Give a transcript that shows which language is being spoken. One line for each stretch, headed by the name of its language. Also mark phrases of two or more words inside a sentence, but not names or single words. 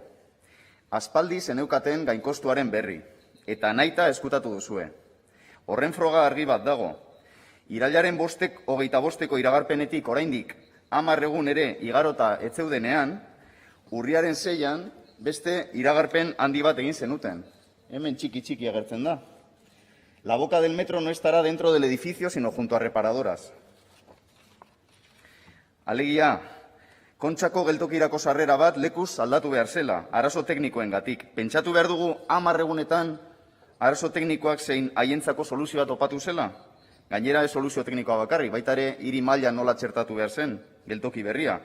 Basque: Aspaldi zeneukaten gainkostuaren berri, eta nahita eskutatu duzue. Horren froga argi bat dago. Irailaren 25ko iragarpenetik oraindik 10 egun ere igarota ez zeudenean, urriaren 6an beste iragarpen handi bat egin zenuten. Hemen txiki agertzen da.
Spanish: La boca del metro no estará dentro del edificio, sino junto a reparadoras.
Basque: Alegia, Kontxako geltokirako sarrera bat lekuz aldatu behar zela, arazo teknikoengatik. Pentsatu behar dugu 10 egunetan arazo teknikoak zein haientzako soluzioa topatu zela. Gainera ez soluzio teknikoa bakarrik, baita ere hiri mailan nola txertatu behar zen, geltoki berria.